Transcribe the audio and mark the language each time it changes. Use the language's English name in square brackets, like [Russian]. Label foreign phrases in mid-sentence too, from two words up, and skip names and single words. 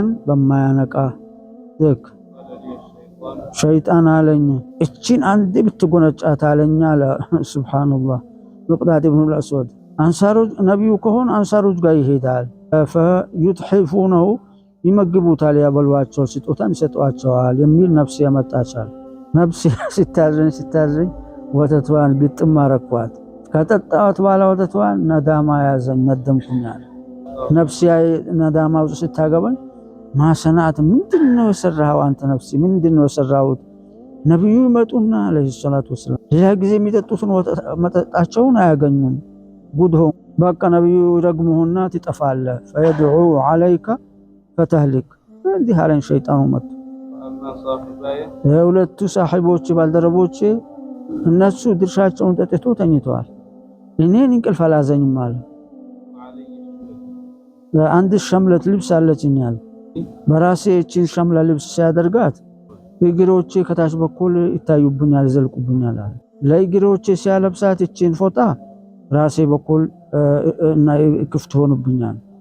[Amharic] በማያነቃ ልክ። ሸይጣን አለኝ እቺን አንድ ብትጎነጫት አለኛ አለ። ሱብሃንአላህ። مقداد بن الأسود አንሳሮች ነብዩ ከሆነ አንሳሮች ጋር ይሄዳል። فيطحفونه ይመግቡታል፣ ያበሏቸው፣ ስጦታን ይሰጧቸዋል የሚል ነፍስ ያመጣቻል። ነፍስ ሲታዘኝ ወተቷን ግጥም አረኳት። ከጠጣሁት በኋላ ወተቷን ነዳማ ያዘኝ፣ ነደምኩኛል። ነፍስ ነዳማው ስታገባኝ ማሰናት ምንድነው የሰራው አንተ ነፍስ ምንድነው የሰራው? ነብዩ መጡና [Arabic] عليه الصلاة والسلام [Amharic] ሌላ ጊዜ የሚጠጡትን መጠጣቸውን አያገኙም። ጉድሆ በቃ ነብዩ ይረግሙህና ትጠፋለህ። [Arabic] فيدعو عليك فتهلك. [Amharic] እንዲህ አለን ሸይጣኑ መጡ። የሁለቱ ሳሂቦች ባልደረቦች እነሱ ድርሻቸውን ጠጥተው ተኝተዋል። እኔን እንቅልፍ አላዘኝም አለ። አንድ ሸምለት ልብስ አለችኛል በራሴ እቺን ሸምለ ልብስ ሲያደርጋት እግሮቼ ከታች በኩል ይታዩብኛል ይዘልቁብኛል አለ። ለእግሮቼ ሲያለብሳት እቺን ፎጣ ራሴ በኩል እና ክፍት ሆኖብኛል።